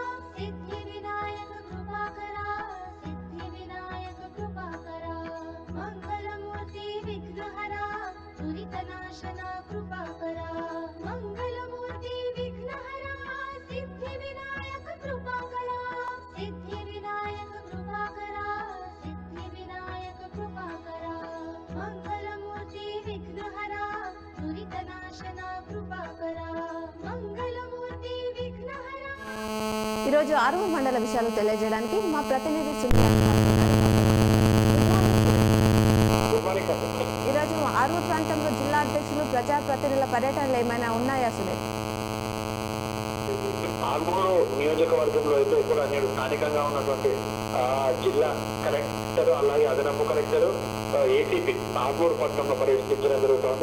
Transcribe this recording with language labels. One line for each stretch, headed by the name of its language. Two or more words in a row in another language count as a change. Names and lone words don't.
Sanskrit: सिद्धिविनायक कृपाकरा सिद्धिविनायक कृपाकरा मङ्गलमूर्ति विघ्नहरा दुरितनाशना कृपाकरा मङ्गलमूर्ति विघ्नहरा सिद्धिविनायक कृपाकरा सिद्धिविनायक कृपाकरा सिद्धिविनायक कृपाकरा मङ्गलमूर्ति विघ्नहरा दुरितनाशना कृपाकरा मङ्गलमूर्ति विघ्नहरा
Telugu: ఈరోజు ఆర్మూర్ మండల విషయాలు తెలియజేయడానికి మా ప్రతినిధి సునీల్ ఈరోజు ఆర్మూర్ ప్రాంతంలో జిల్లా అధ్యక్షులు ప్రజాప్రతినిధుల పర్యటనలు ఏమైనా ఉన్నాయా సునీల్? ఆర్మూరు నియోజకవర్గంలో అయితే కూడా నేను స్థానికంగా ఉన్నటువంటి జిల్లా కలెక్టర్ అలాగే అదనపు కలెక్టర్ ఏసీపీ ఆర్మూరు పట్టణంలో పర్యటించడం జరుగుతుంది.